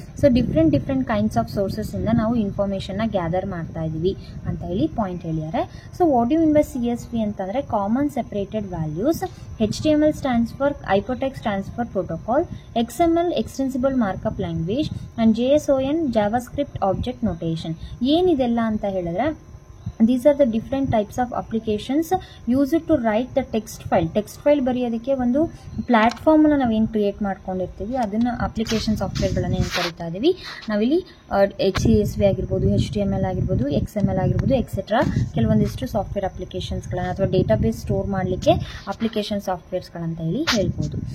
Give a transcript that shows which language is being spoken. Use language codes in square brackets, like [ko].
[en] so different kinds of sources [kn] ಇಂದ ನಾವು information ನ ಗ್ಯಾದರ್ ಮಾಡ್ತಾ ಇದೀವಿ ಅಂತ ಹೇಳಿ ಪಾಯಿಂಟ್ ಹೇಳಿದ್ದಾರೆ. [en] So what you mean by CSV ಅಂತಂದ್ರೆ common separated values, HTML stands for hypertext transfer protocol, XML extensible markup language and JSON JavaScript object notation. [kn] ಏನಿದೆಲ್ಲ ಅಂತ ಹೇಳಿದ್ರೆ [en] these are the different types of applications used to write the text file. [kn] Text file ಬರೆಯೋದಕ್ಕೆ ಒಂದು ಪ್ಲಾಟ್ಫಾರ್ಮ್ನ ನಾವೇನು create ಮಾಡ್ಕೊಂಡಿರ್ತೀವಿ ಅದನ್ನು application ಸಾಫ್ಟ್ವೇರ್ಗಳನ್ನು ಏನು ಕರಿತಾ ಇದ್ದೀವಿ ನಾವಿಲ್ಲಿ. CSV ಆಗಿರ್ಬೋದು, HTML ಆಗಿರ್ಬೋದು, XML ಆಗಿರ್ಬೋದು ಎಕ್ಸೆಟ್ರಾ ಕೆಲವೊಂದಿಷ್ಟು ಸಾಫ್ಟ್ವೇರ್ ಅಪ್ಲಿಕೇಶನ್ಸ್ಗಳನ್ನು ಅಥವಾ ಡೇಟಾಬೇಸ್ ಸ್ಟೋರ್ ಮಾಡಲಿಕ್ಕೆ ಅಪ್ಲಿಕೇಶನ್ ಸಾಫ್ಟ್ವೇರ್ಸ್ಗಳಂತ ಹೇಳಿ ಹೇಳ್ಬೋದು.